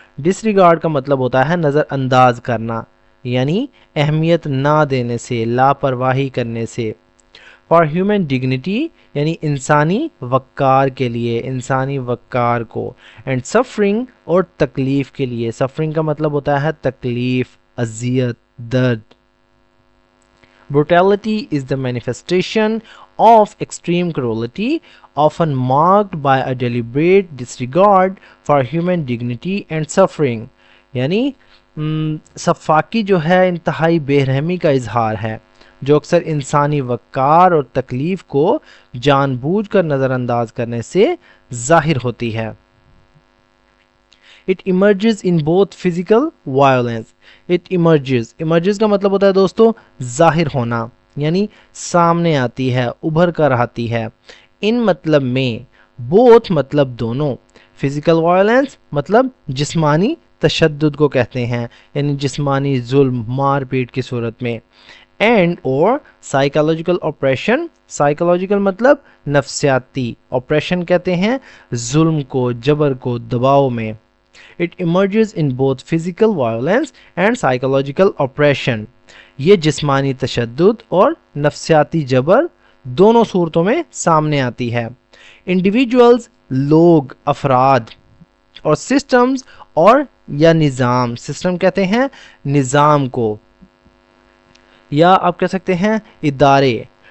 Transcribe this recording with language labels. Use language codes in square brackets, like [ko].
[hi] Disregard का मतलब होता है नज़रअंदाज करना, यानी अहमियत ना देने से, लापरवाही करने से। [en] for human dignity [hi] यानी इंसानी वक़ार के लिए, इंसानी वक़ार को। [en] and suffering [hi] और तकलीफ़ के लिए। सफरिंग का मतलब होता है तकलीफ़, अजियत, दर्द। [en] Brutality is the manifestation of extreme cruelty, often marked by a deliberate disregard for human dignity and suffering. [hi] यानी सफाकी जो है इंतहाई बेरहमी का इजहार है, जो अक्सर इंसानी वक़ार और तकलीफ़ को जानबूझकर नज़रअंदाज करने से ज़ाहिर होती है। [en] It emerges in both physical violence. It emerges [hi] का मतलब होता है दोस्तों जाहिर होना, यानी सामने आती है, उभर कर आती है। इन मतलब में, both मतलब दोनों, फिजिकल वायलेंस मतलब जिस्मानी तशद्दुद को कहते हैं, यानी जिस्मानी जुल्म, मार पीट की सूरत में। एंड और साइकोलॉजिकल ऑपरेशन। साइकोलॉजिकल मतलब नफ्सियाती, ऑपरेशन कहते हैं जुल्म को, जबर को, दबाव में। [en] It emerges in both physical violence and psychological oppression. [hi] ये जिस्मानी तशद्दुद और नफ्सियाती जबर दोनों सूरतों में सामने आती है। Individuals लोग, अफराद, और systems और या निज़ाम, सिस्टम कहते हैं निज़ाम को, या आप कह सकते हैं इदारे।